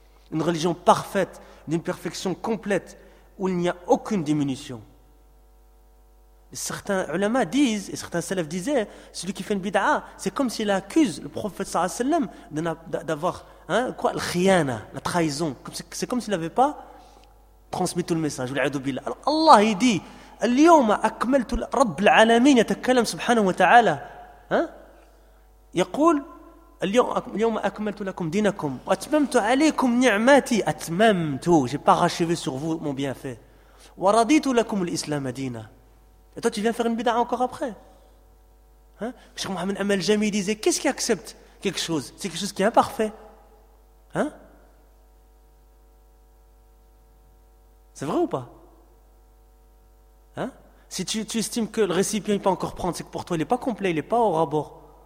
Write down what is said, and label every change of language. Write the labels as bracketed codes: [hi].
[fr] Une religion parfaite, d'une perfection complète où il n'y a aucune diminution. Et certains ulama disent, et certains salafs disaient, celui qui fait une bid'a, c'est comme s'il accuse le prophète sallallahu alayhi wa sallam d'avoir al-khiyana, la trahison. C'est comme s'il n'avait pas transmis tout le message. Alors Allah il dit, [ar] اليوم أكملت رب العالمين يتكلم سبحانه وتعالى ها يقول اليوم أكملت لكم دينكم وأتممت عليكم نعمتي أتممت [fr] j'ai parachevé sur vous mon bienfait [ar] ورضيت لكم الإسلام دينا. [fr] Et toi tu viens faire une bid'a encore après, hein? Cheikh Mohamed Amel Jami disait, qu'est-ce qui accepte quelque chose? C'est quelque chose qui est imparfait, hein? C'est vrai ou pas? Hein? Si tu estimes que le récipient n'est pas encore prendre, c'est que pour toi il n'est pas complet, il n'est pas au rabord.